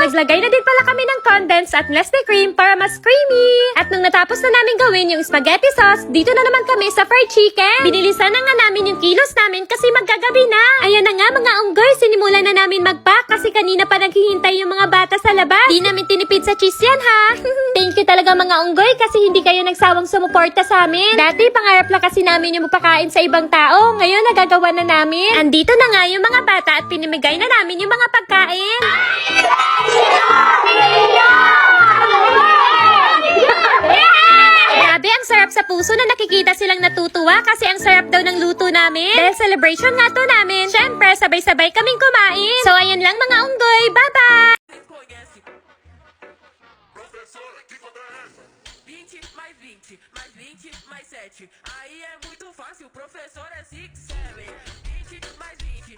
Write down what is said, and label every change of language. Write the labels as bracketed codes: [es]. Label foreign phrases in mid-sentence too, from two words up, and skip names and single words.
[tl] Naglagay na din pala kami ng condensed at Nestle cream para mas creamy. At nung natapos na namin gawin yung spaghetti sauce, dito na naman kami sa [en] fried chicken. [tl] Binilisan na nga namin yung kilos namin kasi maggagabi na. Ayan na nga mga unggoy, sinimulan na namin mag-pack kasi kanina pa naghihintay yung mga bata sa labas. Di namin tinipid sa cheese yan ha. [en] Thank you [tl] talaga mga unggoy kasi hindi kayo nagsawang sumuporta sa amin. Dati pangarap lang kasi namin yung magpakain sa ibang tao. Ngayon nagagawa na namin. Andito na nga yung mga bata at pinimigay na namin yung mga pagkain. Grabe, ang sarap sa puso na nakikita silang natutuwa kasi ang sarap daw ng luto namin. Dahil celebration nga to namin. Syempre, sabay-sabay kaming kumain. So, ayan lang mga unggoy. Bye-bye! [pt] 20 mais 20, mais 20 mais 7. Aí é muito fácil, o professor é 6, 7. 20 mais 20.